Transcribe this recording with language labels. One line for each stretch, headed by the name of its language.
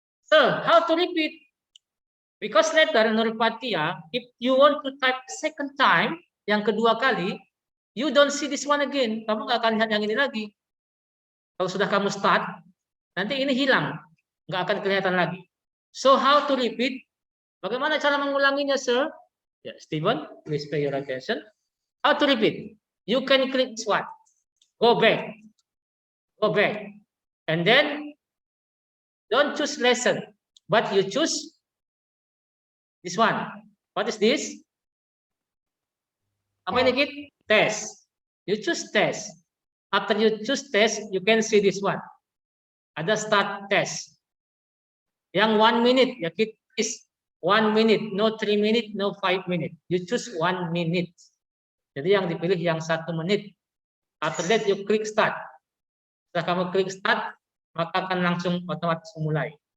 English: So, how to repeat? Because later, Nurfatia, if you want to type second time,
Indonesian: yang kedua kali,
English: you don't see this one again.
Indonesian: Kamu nggak akan lihat yang ini lagi. Kalau sudah kamu start, nanti ini hilang. Nggak akan kelihatan lagi.
English: So, how to repeat?
Indonesian: Bagaimana cara mengulanginya, sir?
English: Ya, Steven, please pay your attention. How to repeat? You can click this one. Go back. Go back. And then, don't choose lesson, but you choose this one. What is this?
Indonesian: Apa ini,
English: Kit? Test. You choose test. After you choose test, you can see this one.
Indonesian: Ada
English: start test. Yang 1 minute, ya Kit, is 1 minute, no 3 minute, no 5 minute. You choose 1 minute.
Indonesian: Jadi yang dipilih yang 1 menit.
English: After that you klik start.
Indonesian: Setelah kamu klik start, maka akan langsung otomatis mulai.